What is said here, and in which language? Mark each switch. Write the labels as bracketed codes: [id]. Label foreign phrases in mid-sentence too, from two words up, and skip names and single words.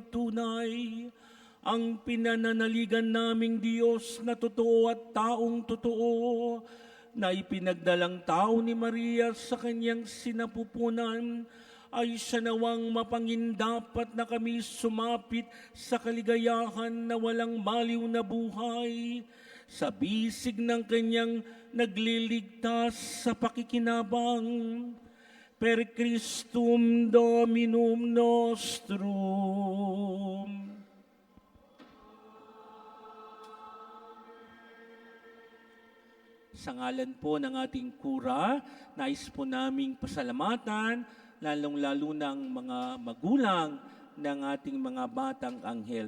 [tl] tunay, ang pinananaligan naming Diyos na totoo at taong totoo, na ipinagdalang tao ni Maria sa kanyang sinapupunan, ay siya nawang mapangindapat na kami sumapit sa kaligayahan na walang maliw na buhay, sa bisig ng kanyang nagliligtas sa pakikinabang. [la] Per Christum Dominum nostrum. [tl] Sa ngalan po ng ating kura, nais po naming pasalamatan, lalong-lalo ng mga magulang ng ating mga batang anghel.